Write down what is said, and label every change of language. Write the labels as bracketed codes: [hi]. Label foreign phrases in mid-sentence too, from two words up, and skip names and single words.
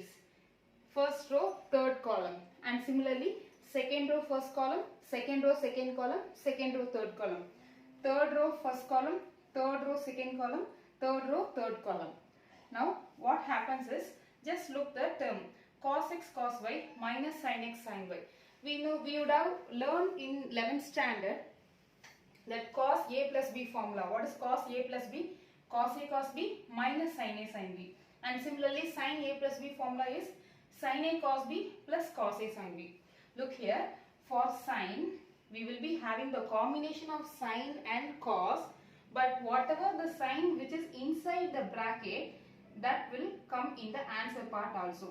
[en] First row, third column. And similarly, second row, first column, second row, second column, second row, third column. Third row, first column, third row, second column, third row, third column. Now what happens is, just look the term cos x cos y minus sin x sin y. We know, we would have learned in 11th standard that cos a plus b formula. What is cos a plus b? Cos a cos b minus sin a sin b. And similarly sin a plus b formula is sin a cos b plus cos a sin b. Look here, for sin we will be having the combination of sin and cos, but whatever the sign which is inside the bracket, that will come in the answer part also.